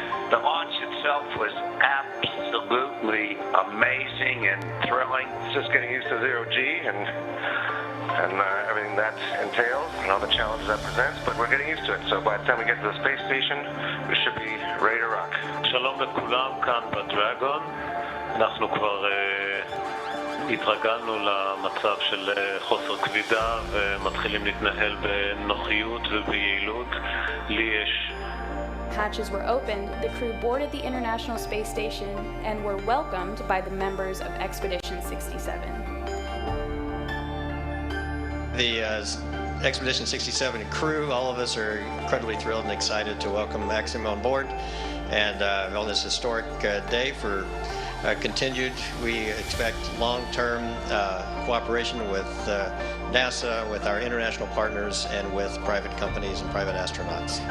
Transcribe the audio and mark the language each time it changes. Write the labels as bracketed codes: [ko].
[en] The launch itself was absolutely amazing and thrilling. It's just getting used to zero-G and everything that entails and all the challenges that presents, but we're getting used to it. So by the time we get to the space station, we should be ready to rock. [he] שלום לכולם, כאן בדרגון. אנחנו כבר התרגלנו למצב של חוסר כבידה ומתחילים להתנהל בנוחיות וביעילות. לי יש [en] Hatches were opened, the crew boarded the International Space Station and were welcomed by the members of Expedition 67. The Expedition 67 crew, all of us are incredibly thrilled and excited to welcome Axiom on board and on this historic day for continued, we expect long-term cooperation with NASA, with our international partners, and with private companies and private astronauts.